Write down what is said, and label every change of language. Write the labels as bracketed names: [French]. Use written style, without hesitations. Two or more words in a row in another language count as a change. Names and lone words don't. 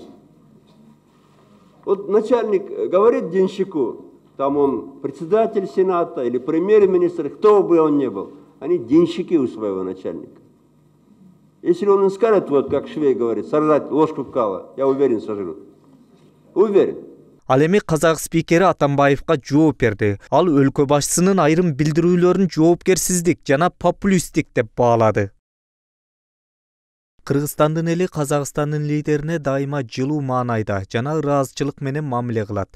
[Russian] Вот начальник говорит денщику, там он председатель Сената или премьер-министр, кто бы он ни был, они денщики у своего начальника. Если он им скажет, вот как Швейк говорит, сожрать ложку кала, я уверен, сожрут. Уверен. [Kyrgyz] Ал эми казак спикери Атамбаевга жооп берди. Ал өлкө башчысынын айрым билдирүүлөрүн жоопкерсиздик жана популисттик деп баалады. Кыргызстандын эли Казакстандын лидерине дайыма жылуу маанайда жана ыраазычылык менен мамиле кылат.